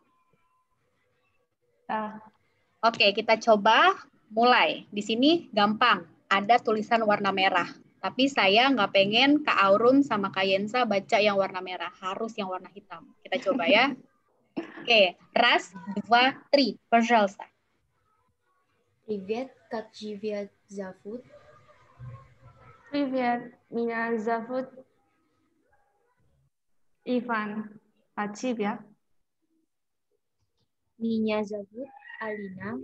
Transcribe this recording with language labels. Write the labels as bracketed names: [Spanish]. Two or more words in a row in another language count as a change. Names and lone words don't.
[Indonesian] Oke, kita coba mulai. Di sini gampang. Ada tulisan warna merah. Tapi saya nggak pengen Kak Aurum sama Kak Yensa baca yang warna merah. Harus yang warna hitam. Kita coba ya. Oke, [Russian] раз, два, три. Пожалуйста. Привет, как тебя зовут? Привет, меня зовут Иван. А тебя? Меня зовут Алина.